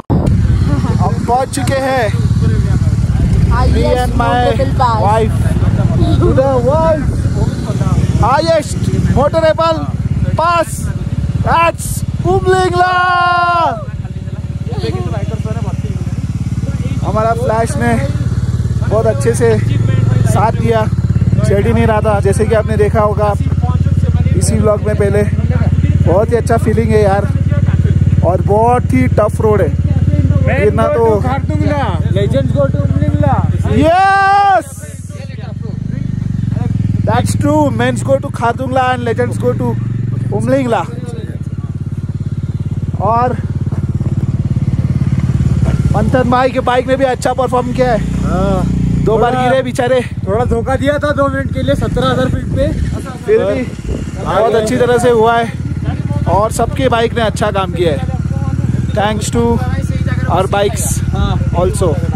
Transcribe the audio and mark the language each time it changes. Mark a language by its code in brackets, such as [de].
[hi] हम पहुंच चुके हैं, [en] me and my wife, to the world's highest motorable pass. That's Umlingla. [hi] हमारा फ्लैश ने बहुत अच्छे से साथ दिया, चढ़ ही नहीं रहा था जैसे कि आपने देखा होगा इसी व्लॉग में पहले। बहुत ही अच्छा फीलिंग है यार, और बहुत ही टफ रोड है। गिरना तो [en] Legends go to Umlingla. Yes, that's true. Men's go to Khardungla and legends go to Umlingla. [hi] और मंथन भाई के बाइक ने भी अच्छा परफॉर्म किया है। 2 बार गिरे बेचारे, थोड़ा धोखा दिया था 2 मिनट के लिए 17,000 फीट पे, फिर भी बहुत अच्छी तरह से हुआ है और सबके बाइक ने अच्छा काम किया है। [en] Thanks to our bikes also.